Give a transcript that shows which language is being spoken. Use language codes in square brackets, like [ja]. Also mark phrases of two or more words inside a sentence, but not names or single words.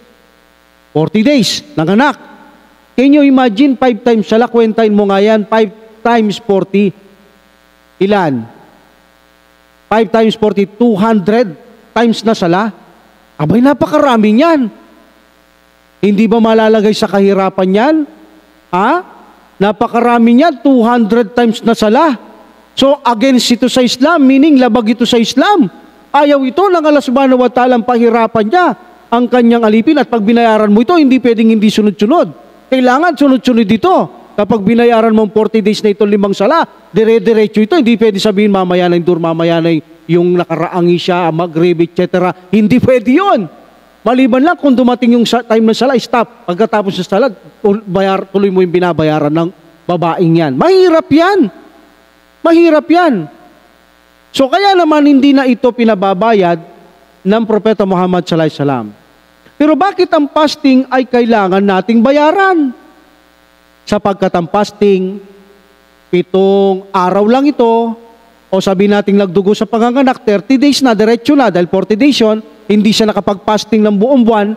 [tl] 40 days ng anak. [en] Can you imagine 5 times sala? [tl] Kwentahin mo nga yan, 5 times 40. Ilan? 5 times 40, 200 times na sala. Abay, napakarami yan. Hindi ba malalagay sa kahirapan yan? Ha? Napakarami niyan, 200 times na sala. So, against ito sa Islam, meaning labag ito sa Islam. Ayaw ito ng Allah [ar] subhanahu wa ta'ala [tl] ang pahirapan niya, ang kanyang alipin, at pag binayaran mo ito, hindi pwedeng hindi sunod-sunod. Kailangan sunod-sunod ito. Kapag binayaran mo 40 days na ito 5 sala, dire-diretso ito, hindi pwede sabihin mamaya na yung nakaraangi siya, mag-grave, etc. Hindi pwede yun. Maliban lang kung dumating yung time ng sala, stop. Pagkatapos ng sala, tuloy mo yung binabayaran ng babaeng yan. Mahirap yan. Mahirap yan. So kaya naman hindi na ito pinababayad ng Propeta Muhammad [ar] sallallahu alaihi wasallam. [tl] Pero bakit ang fasting ay kailangan nating bayaran? Sapagkat ang fasting, 7 araw lang ito, o sabi nating nagdugo sa panganganak, 30 days na, diretso na, dahil 40 days yun, hindi siya nakapag-fasting ng buong buwan.